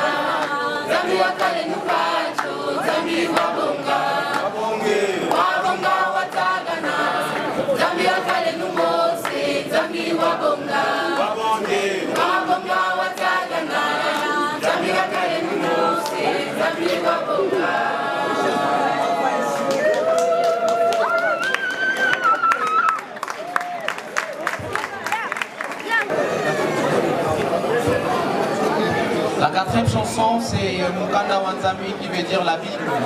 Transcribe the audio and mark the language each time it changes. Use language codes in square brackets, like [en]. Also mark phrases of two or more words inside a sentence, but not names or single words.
[cjk] Zambi wa kale nu Pacho, Zambi wa bonga. Wabonga watagana. Zambi wa kale nu Mose, Zambi wa bonga. Wabonga watagana. Zambi wa kale nu Mose, Zambi wa bonga. [fr] La quatrième chanson, c'est Mukanda Wanzami qui veut dire la Bible.